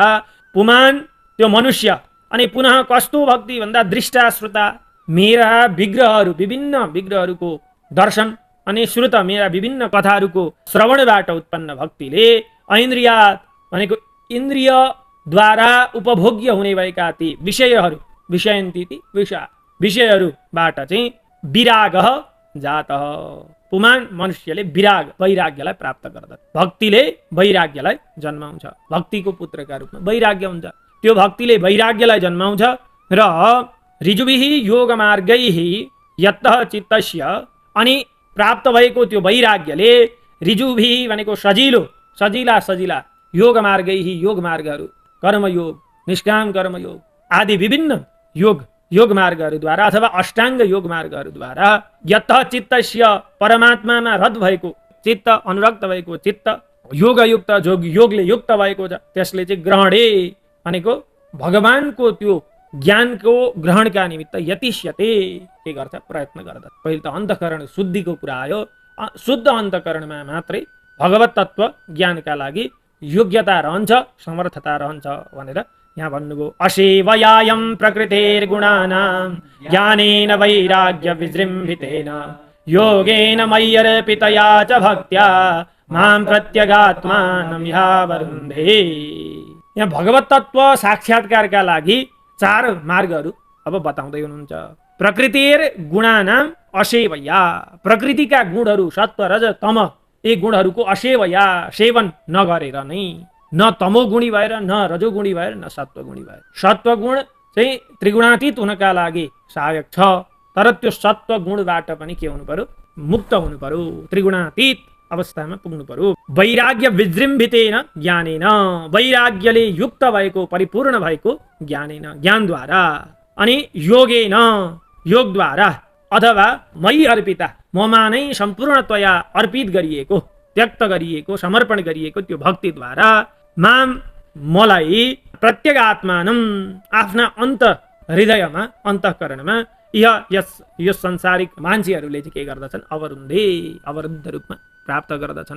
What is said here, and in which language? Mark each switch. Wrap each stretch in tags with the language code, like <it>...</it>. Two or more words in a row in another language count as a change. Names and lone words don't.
<ne>पुमान त्यो मनुष्य, अनि पुनः कस्तो भक्ति भन्दा</ne> <sa>दृष्टा श्रुता,</sa> <ne>मेरा विग्रहहरू विभिन्न विग्रहहरूको दर्शन अनि श्रुत मेरा विभिन्न कथाहरूको श्रवणबाट उत्पन्न भक्तिले ऐन्द्रियात भनेको इन्द्रियद्वारा उपभोग्य हुने भएका ती विषयहरू, विषयन्ति विषयहरूबाट चाहिँ</ne> <sa>विराग जात।</sa> <ne>पुमान मनुष्यले वैराग्यलाई प्राप्त गर्दछ, भक्तिले वैराग्यलाई जन्माउँछ, भक्तिको पुत्रका रूपमा वैराग्य हुन्छ, त्यो भक्तिले वैराग्यलाई जन्माउँछ।</ne> <sa>र ऋजुभिः योगमार्गैः यतः चित्तस्य,</sa> <ne>अनि प्राप्त भएको त्यो वैराग्यले ऋजुभिः भनेको सजिला योगमार्गैः, योगमार्गहरू कर्मयोग, निष्काम कर्मयोग आदि विभिन्न योग मार्गहरूद्वारा अथवा अष्टाङ्ग योग मार्गहरूद्वारा</ne> <sa>यतः चित्तस्य,</sa> <ne>परमात्मामा रत भएको चित्त, अनुरक्त भएको चित्त योगयुक्त योगले युक्त भएको छ त्यसले चाहिँ ग्रहणे भनेको भगवानको त्यो ज्ञानको ग्रहणका निमित्त यतिष्यते के गर्छ प्रयत्न गर्दछ। पहिले त अन्तःकरण शुद्धिको कुरा आयो। शुद्ध अन्तःकरणमा मात्रै भगवत तत्व ज्ञानका लागि योग्यता रहन्छ, समर्थता रहन्छ भनेर यहाँ भन्नुभयो।</ne> <sa>असेवयायं प्रकृतिर्गुणानां ज्ञानेन वैराग्य विजृम्भितेन योगेन मय्यर्पितया च भक्त्या मां प्रत्यगात्मानं यावरुन्धे।</sa> <ne>यहाँ भगवत तत्व साक्षात्कारका लागि 4 मार्गहरू अब बताउँदै हुनुहुन्छ।</ne> <sa>प्रकृतिर गुणानां असेवया,</sa> <ne>प्रकृतिका गुणहरू सत्व रज तम यी गुणहरूको असेवया सेवन नगरेर नै, न तमोगुणी भएर न रजोगुणी भएर न सत्वगुणी भएर। सत्वगुण चाहिँ त्रिगुणातीत हुनका लागि सहायक छ, तर त्यो सत्वगुणबाट पनि के हुनु पर्यो मुक्त हुनु पर्यो, त्रिगुणातीत अवस्थामा पुग्नु पर्यो।</ne> <sa>वैराग्य विजृम्भितेन ज्ञानेन,</sa> <ne>वैराग्यले युक्त भएको परिपूर्ण भएको ज्ञानेन ज्ञानद्वारा, अनि योगेन योगद्वारा, अथवा</ne> <sa>मयि अर्पिता</sa> <ne>ममा नै सम्पूर्णतया अर्पित गरिएको त्यक्त गरिएको समर्पण गरिएको त्यो भक्तिद्वारा माम मलाई प्रत्यगात्मानं आफ्ना अन्त हृदयमा अन्तःकरणमा यो संसारिक मान्छेहरूले चाहिँ के गर्दछन् अवरुन्धे अवरुद्ध रूपमा प्राप्त गर्दछन्।</ne>